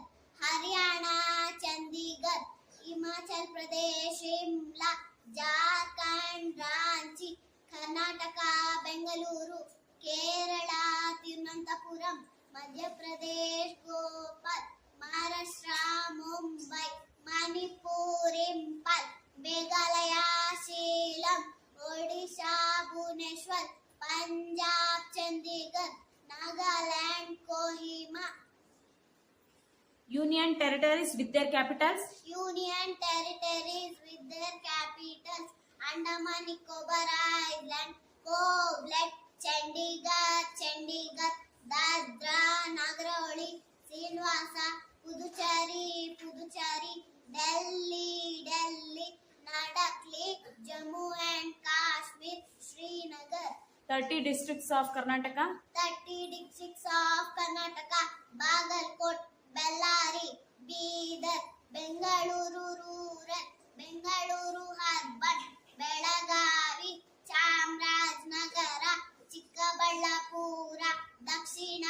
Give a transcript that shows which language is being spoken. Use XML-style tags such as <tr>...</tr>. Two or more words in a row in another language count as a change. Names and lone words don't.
<en>Haryana Chandigarh, Himachal Pradesh Shimla, Jharkhand Ranchi, Karnataka Bengaluru, Kerala Tirunanthapuram, Madhya Pradesh Bhopal, Maharashtra Mumbai, Manipur Impal, Meghalaya Shillong, Odisha Bhubaneswar, Punjab Chandigarh, Nagaland Kohima. Union territories with their capitals. Union territories with their capitals: Andaman Nicobar Island, Poblet, Chandigarh, Dadra, Nagar Haveli, Silvassa, Puducherry, Delhi, Nadakli, Jammu and Kashmir, Srinagar. 30 districts of Karnataka. 30 districts of Karnataka: Bagalkot, Bellary, Bidar, Bengaluru Rural, Bengaluru Urban, Belagavi, Chamarajnagara, Chikkaballapura, Dakshina</en>